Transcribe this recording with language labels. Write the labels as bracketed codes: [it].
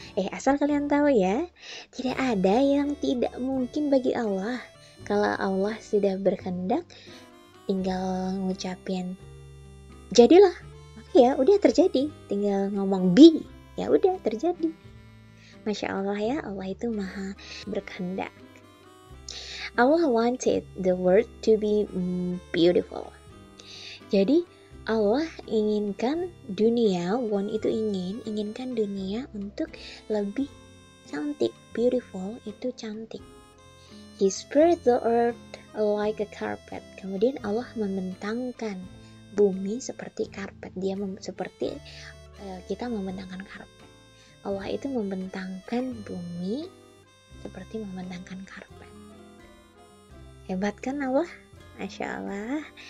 [id] Asal kalian tahu ya, tidak ada yang tidak mungkin bagi Allah. Kalau Allah sudah berkehendak, tinggal ngucapin jadilah, maka ya udah terjadi. Tinggal ngomong be, ya udah terjadi. Masya Allah ya, Allah itu maha berkehendak. [en] Allah wanted the world to be beautiful. [id] Jadi Allah inginkan dunia, want itu inginkan dunia untuk lebih cantik. Beautiful itu cantik. [en] He spread the earth like a carpet. [id] Kemudian Allah membentangkan bumi seperti karpet. Dia seperti kita membentangkan karpet. Allah itu membentangkan bumi seperti membentangkan karpet. Hebat kan Allah? Masya Allah.